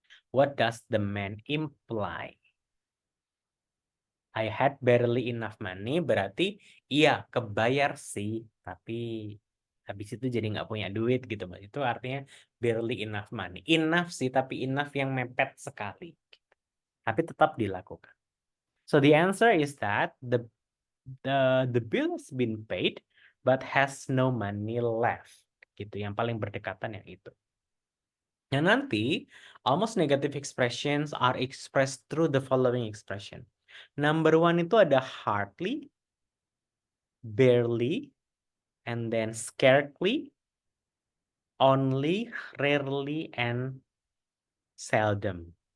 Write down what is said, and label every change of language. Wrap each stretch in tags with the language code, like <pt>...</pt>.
<en>What does the man imply? I had barely enough money</en> <id>berarti iya kebayar sih, tapi habis itu jadi nggak punya duit gitu. Itu artinya barely enough money. Enough sih, tapi enough yang mepet sekali. Tapi tetap dilakukan.</id> <en>So the answer is that the bill has been paid but has no money left.</en> <id>Gitu, yang paling berdekatan yang itu. Yang nanti,</id> <en>almost negative expressions are expressed through the following expression. Number 1</en> <id>itu ada</id> <en>hardly, barely, and then scarcely, only, rarely, and seldom.</en>